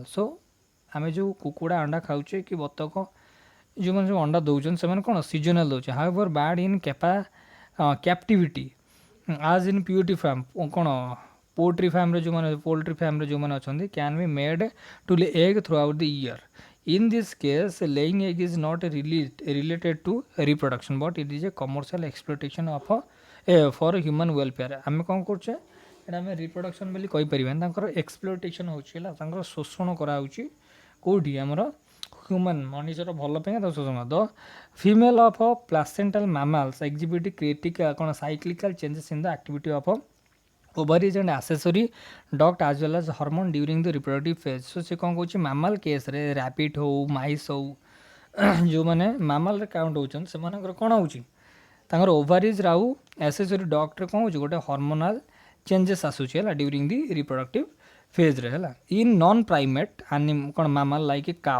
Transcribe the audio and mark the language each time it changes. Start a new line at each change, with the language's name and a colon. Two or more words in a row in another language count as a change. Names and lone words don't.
Odia: ସୋ ଆମେ ଯେଉଁ କୁକୁଡ଼ା ଅଣ୍ଡା ଖାଉଛେ କି ବତକ ଯେଉଁମାନେ ଯେଉଁ ଅଣ୍ଡା ଦେଉଛନ୍ତି ସେମାନେ କ'ଣ ସିଜନାଲ୍ ଦେଉଛେ।
English: However bird in captivity as in poultry farm
Odia: କ'ଣ ପୋଲ୍ଟ୍ରି ଫାର୍ମରେ ଯେଉଁମାନେ ଅଛନ୍ତି
English: can be made to lay egg throughout the year. In this case, laying egg is not related to reproduction, but it is a commercial exploitation of for human welfare.
Odia: ଆମେ କ'ଣ କରୁଛେ ଏଇଟା ଆମେ ରିପ୍ରଡକ୍ସନ୍ ବୋଲି କହିପାରିବାନି, ତାଙ୍କର ଏକ୍ସପ୍ଲୋଇଟେସନ୍ ହେଉଛି ହେଲା, ତାଙ୍କର ଶୋଷଣ କରାହେଉଛି କେଉଁଠି ଆମର ହ୍ୟୁମାନ୍ ମଣିଷର ଭଲ ପାଇଁ ତାର ଶୋଷଣ।
English: The female of placental mammals exhibit critical କ'ଣ cyclical changes in the activity of ovaries and accessory duct as well as hormone during the reproductive phase।
Odia: so ସେ କ'ଣ କହୁଛି
English: mammal caseରେ
Odia: ରାବିଟ୍ ହଉ ମାଇସ୍ ହଉ ଯେଉଁମାନେ ମାମାଲରେ କାଉଣ୍ଟ ହେଉଛନ୍ତି ସେମାନଙ୍କର କ'ଣ ହେଉଛି ତାଙ୍କର ଓଭାରିଜ୍ର ଆଉ
English: accessory ductରେ
Odia: କ'ଣ ହେଉଛି ଗୋଟେ
English: hormonal changes
Odia: ଆସୁଛି ହେଲା
English: during the reproductive phaseରେ
Odia: ହେଲା।
English: In non primate କ'ଣ mammal like cow.